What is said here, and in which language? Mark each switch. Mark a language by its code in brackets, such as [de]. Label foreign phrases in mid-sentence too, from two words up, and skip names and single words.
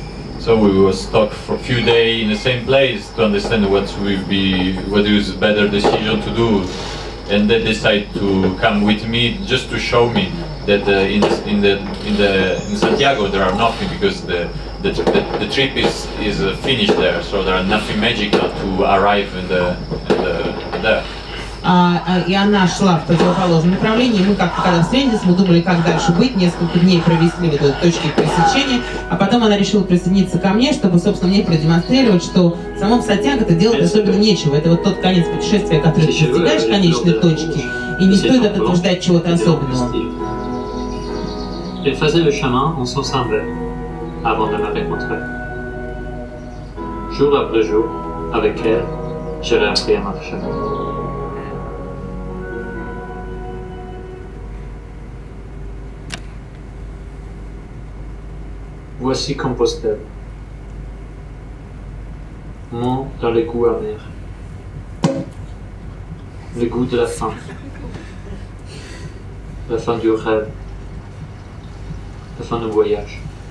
[en] So we were stuck for a few days in the same place to understand what is better decision to do, and they decide to come with me just to show me that in Santiago there are nothing because the trip is finished there, so there are nothing magical to arrive there. [ru] И она шла в противоположном направлении, и мы как-то когда встретились, мы думали, как дальше быть, несколько дней провести в этой точке пересечения, а потом она решила присоединиться ко мне, чтобы, собственно, мне продемонстрировать, что в самом Сантьяго-то делать особенно нечего. Это вот тот конец путешествия, который ты достигаешь конечной точки, и не стоит от этого ждать чего-то особенного. [fr] Elle faisait le chemin en sens inverse avant de me rencontrer. Jour après jour, avec elle, j'avais appris à marcher. Voici Compostelle, mont dans les goûts amers, le goût de la fin du rêve, la fin du voyage.